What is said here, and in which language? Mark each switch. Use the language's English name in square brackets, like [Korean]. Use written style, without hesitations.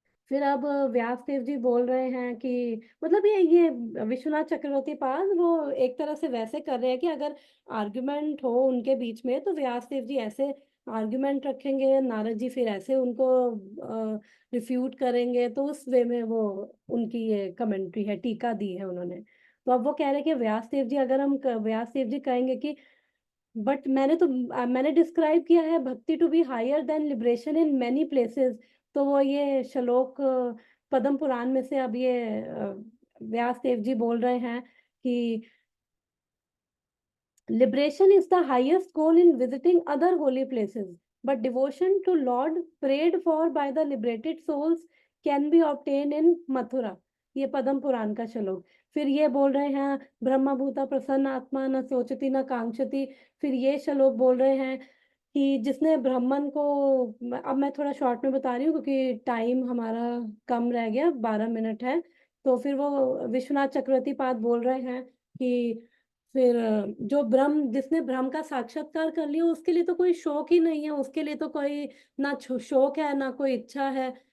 [Hindi] फिर अब व्यास देव जी बोल रहे हैं कि मतलब ये विश्वनाथ चक्रवर्ती पाल वो एक तरह से वैसे कर रहे हैं कि अगर आर्गुमेंट हो उनके बीच में तो व्यास देव जी ऐसे आर्गुमेंट रखेंगे, नारद जी फिर ऐसे उनको रिफ्यूट करेंगे। तो उस वे में वो उनकी ये कमेंट्री है, टीका दी है उन्होंने। तो अब वो कह रहे हैं कि व्यास देव जी, अगर हम व्यास देव जी कहेंगे कि बट मैंने डिस्क्राइब किया है भक्ति [English] To be higher than liberation in many places. [Hindi] तो वो ये श्लोक पद्म पुराण में से अब ये व्यास देव जी बोल रहे हैं कि [English] liberation is the highest goal in visiting other holy places, but devotion to Lord prayed for by the liberated souls can be obtained in Mathura। [Hindi] ये पद्म पुराण का श्लोक। फिर ये बोल रहे हैं [Sanskrit] ब्रह्म भूता प्रसन्न आत्मा न सोचती न कांक्षती। [Hindi] फिर ये श्लोक बोल रहे हैं कि जिसने ब्राह्मण को, अब मैं थोड़ा शॉर्ट में बता रही हूँ क्योंकि टाइम हमारा कम रह गया, 12 मिनट है। तो फिर वो विश्वनाथ चक्रवर्ती पाद बोल रहे हैं कि फिर जो ब्रह्म, जिसने ब्रह्म का साक्षात्कार कर लिया उसके लिए तो कोई शौक ही नहीं है, उसके लिए तो कोई ना शौक है ना कोई इच्छा है।